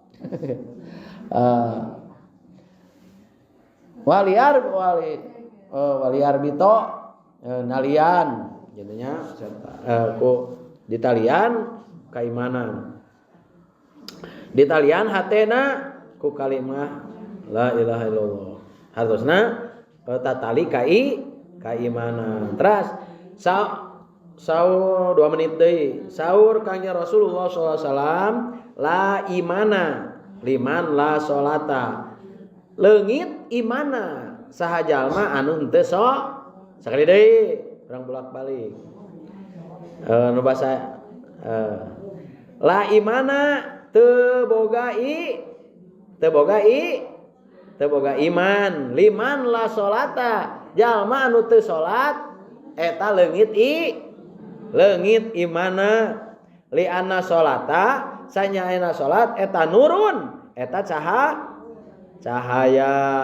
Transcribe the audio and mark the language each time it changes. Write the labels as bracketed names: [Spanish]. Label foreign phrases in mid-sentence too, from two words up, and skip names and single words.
[Sundanese] waliar bito nalian jadinya ku ditalian kaimanan ditalian hatena ku kalimah [Arabic] la ilaha illallah [Sundanese] hartosna tatali kaimanan teras saur 2 menit deui saur kanjeng Rasulullah [Arabic] sallallahu alaihi wasallam la imana liman la salata [Sundanese] leungit imana saha jalma anu henteu sakali deui urang bolak-balik nu basa [Arabic] la imana [Sundanese] teu boga iman [Arabic] liman la salata [Sundanese] jalma anu teu salat eta leungit imana [Arabic] li anna salata [Sundanese] sanyaena salat eta nurun eta cahaya